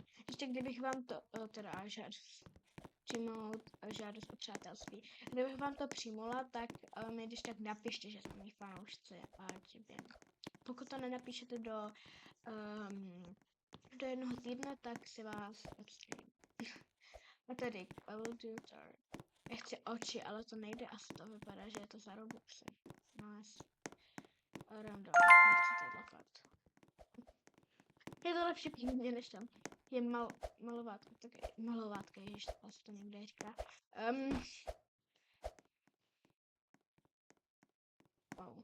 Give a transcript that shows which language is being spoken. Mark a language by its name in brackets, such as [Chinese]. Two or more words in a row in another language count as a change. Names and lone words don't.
[Czech] Ještě kdybych vám to, přijmout žádost o přátelství. Kdybych vám to přijmula, tak mi když tak napište, že jste moji fanoušci a vím. Pokud to nenapíšete do jednoho týdne, tak si vás odstřelím. A tady, [English] I will do it. [Czech] Já chci oči, ale to nejde, asi to vypadá, že je to za Robuxy. Nice. Random, nechci tohle fakt. Je to lepší pímně, než tam je malovátka, tak malovátka, ježiš, asi to někde říká. Oh.